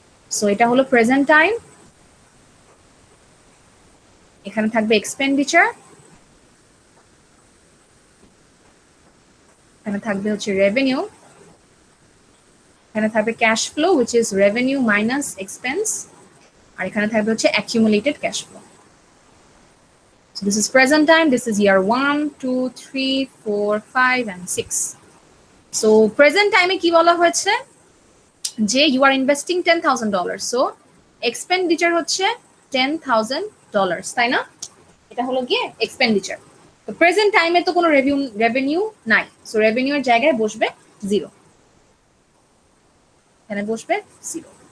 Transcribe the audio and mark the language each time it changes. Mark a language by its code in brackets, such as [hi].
[bn] So এটা হলো present time, এখানে থাকবে এক্সপেন্ডিচার, এখানে থাকবে হচ্ছে রেভিনিউ, এখানে থাকবে cash flow [en] which is revenue minus expense, [bn] আর এখানে থাকবে হচ্ছে accumulated cash flow. [en] So this is present time, this is year 1 2 3 4 5 and 6. [bn] So present time এ কি বলা হয়েছে যে [en] you are investing $10,000, [bn] so expenditure হচ্ছে $10,000, তাই না? এটা হলো গিয়ে expenditure। তো প্রেজেন্ট টাইমে তো কোনো রেভিনিউ নাই, সো রেভিনিউ এর জায়গায় বসবে 0, এখানে বসবে 0।